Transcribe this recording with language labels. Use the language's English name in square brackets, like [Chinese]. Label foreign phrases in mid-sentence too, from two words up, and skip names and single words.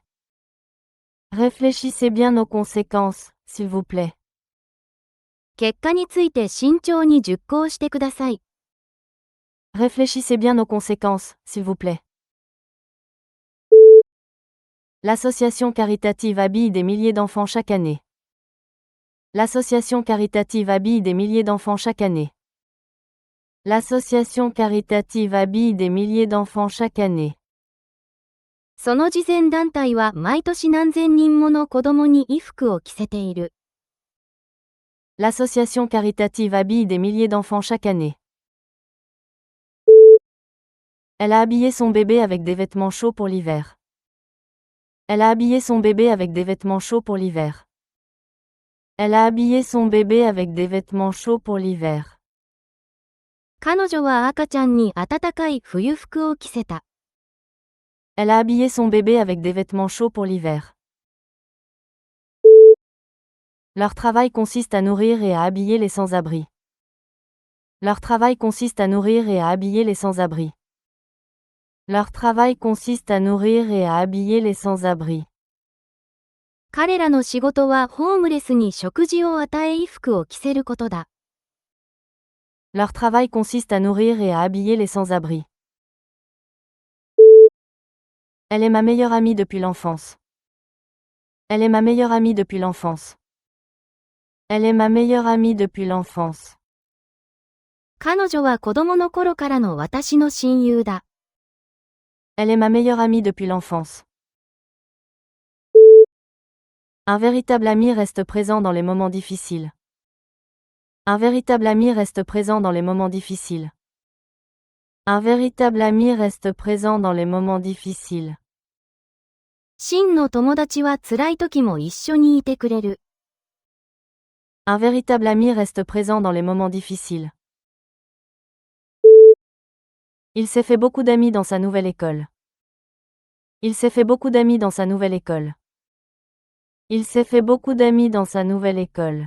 [French] Réfléchissez bien aux conséquences, s'il vous plaît. [Japanese] 結果について慎重に熟考してください。 [French] Réfléchissez bien aux conséquences, s'il vous plaît. L'association caritative habille des milliers d'enfants chaque année. L'association caritative habille des milliers d'enfants chaque année. L'association caritative habille des milliers d'enfants chaque année. [Japanese] その慈善団体は毎年何千人もの子供に衣服を着せている。 [French] L'association caritative habille des milliers d'enfants chaque année. Elle a habillé son bébé avec des vêtements chauds pour l'hiver. Elle a habillé son bébé avec des vêtements chauds pour l'hiver. Elle a habillé son bébé avec des vêtements chauds pour l'hiver. [Japanese] 彼女は赤ちゃんに暖かい冬服を着せた。 [French] Elle a habillé son bébé avec des vêtements chauds pour l'hiver. Leur travail consiste à nourrir et à habiller les sans-abri. Leur travail consiste à nourrir et à habiller les sans-abri. Leur travail consiste à nourrir et à habiller les sans-abri. [Japanese] 彼らの仕事はホームレスに食事を与え衣服を着せることだ。 [French] Leur travail consiste à nourrir et à habiller les sans-abri. Elle est ma meilleure amie depuis l'enfance. Elle est ma meilleure amie depuis l'enfance. Elle est ma meilleure amie depuis l'enfance. [Japanese] 彼女は子供の頃からの私の親友だ。 [French] Elle est ma meilleure amie depuis l'enfance. Un véritable ami reste présent dans les moments difficiles. Un véritable ami reste présent dans les moments difficiles. Un véritable ami reste présent dans les moments difficiles. [Japanese] 真の友達は辛い時も一緒にいてくれる。 [French] Un véritable ami reste présent dans les moments difficiles. Il s'est fait beaucoup d'amis dans sa nouvelle école. Il s'est fait beaucoup d'amis dans sa nouvelle école. Il s'est fait beaucoup d'amis dans sa nouvelle école.